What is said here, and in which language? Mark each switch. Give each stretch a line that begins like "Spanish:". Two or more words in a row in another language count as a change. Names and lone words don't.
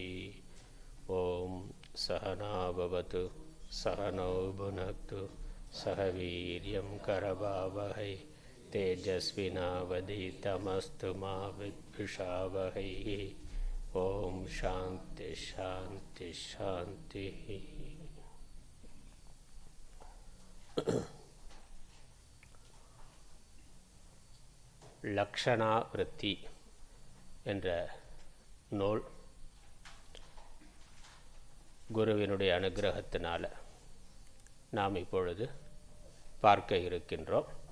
Sanskrit: ॐ सहना भवतु सहनौ भुनक्तु सह वीर्यं करवावहै तेजस्विनावधीतमस्तु मा विद्विषावहै। ओम शांति शांति शांति।
Tamil: லக்ஷணாவிருத்தி என்ற நூல் குருவினுடைய அனுகிரகத்தினால நாம் இப்பொழுது பார்க்க இருக்கின்றோம்.